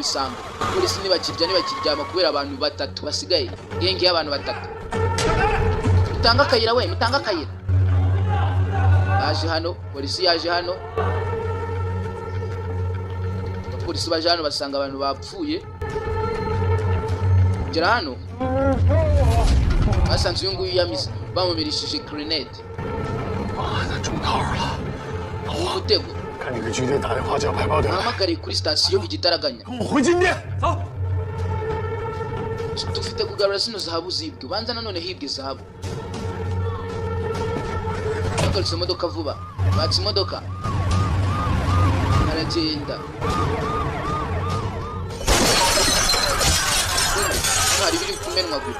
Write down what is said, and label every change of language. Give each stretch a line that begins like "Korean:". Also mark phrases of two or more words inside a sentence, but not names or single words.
Kinyarwanda: bisambo polisi nibakiryama kubera abantu batatu basigaye genge y'abantu batatu mutanga akayira we mutanga akayira yaje hano polisi yaje hano abapolisi baje hano basanga abantu bapfuye. Kugera hano basanze uyu nguyu yamize bamumirishije grenade.
Chinese: 那中套了。
Kinyarwanda: Umutego
Chinese: 看你给局队打电话叫排爆队，
Kinyarwanda: bahamagariye kuri sitasiyo igitaraganya.
Chinese: 跟我回金店。走。
Kinyarwanda: Dufite kugarura zino zahabu zibwe. Banza nanone hibwe zahabu. Bagarutse imodoka vuba. Batse imodoka. Aragenda. Hari biri kumenwa gute.